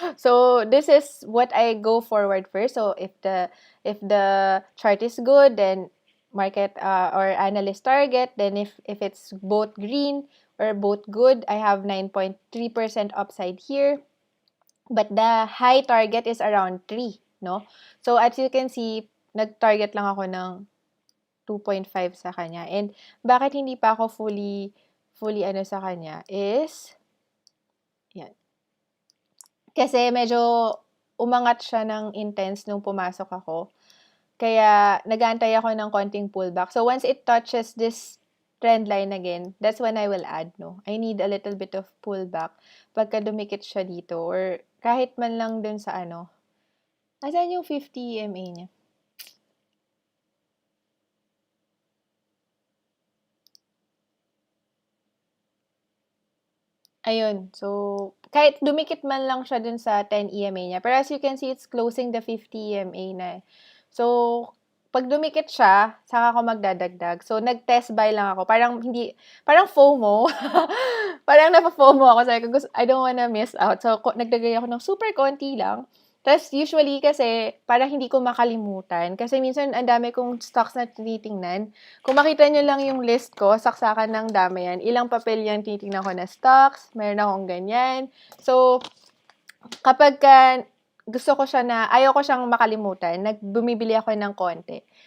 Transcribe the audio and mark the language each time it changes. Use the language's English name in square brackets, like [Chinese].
[English] So, this is what I go forward first. So, if the chart is good, then market or analyst target, then if it's both green or both good, I have 9.3% upside here. But the high target is around 3, no? So, as you can see, [Filipino] nag-target lang ako ng 2.5 sa kanya. And bakit hindi pa ako fully ano sa kanya is, yan. Kasi medyo umangat siya ng intense nung pumasok ako. Kaya nag-aantay ako ng konting pullback. [English] So once it touches this trend line again, that's when I will add, no? I need a little bit of pullback [Filipino] pagka dumikit siya dito or kahit man lang dun sa ano. Asan yung 50 EMA niya? Ayun. So, kahit dumikit man lang siya dun sa 10 EMA niya. [English] Pero as you can see, it's closing the 50 EMA na. [Filipino] So, pag dumikit siya, saka ako magdadagdag. So, nag-test buy lang ako. Parang FOMO. Parang napa-FOMO ako. Sabi ko, [English] I don't wanna miss out. [Filipino] So, nagdagay ako ng super konti lang. Tapos, usually kasi, parang hindi ko makalimutan. Kasi minsan, ang dami kong stocks na tinitingnan. Kung makita nyo lang yung list ko, saksakan ng dami yan. Ilang papel yan tinitingnan ko na stocks. Meron akong ganyan. So, kapag gusto ko siya na, ayaw ko siyang makalimutan, bumibili ako ng konti.